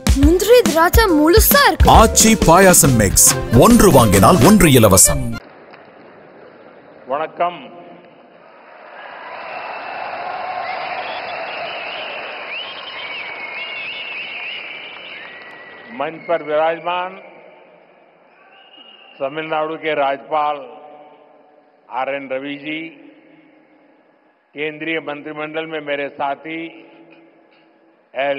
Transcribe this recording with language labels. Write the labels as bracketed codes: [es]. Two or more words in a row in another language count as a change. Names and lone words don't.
[ta] முந்திரி திராட்சை முழுசா இருக்கு. ஆச்சி பாயாசம் மிக்ஸ், ஒன்று வாங்கினால் ஒன்று இலவசம். வணக்கம். [hi] मंच पर विराजमान तमिलनाडु के राज्यपाल आर.एन. रवि जी, केंद्रीय मंत्रिमंडल में मेरे साथी एल.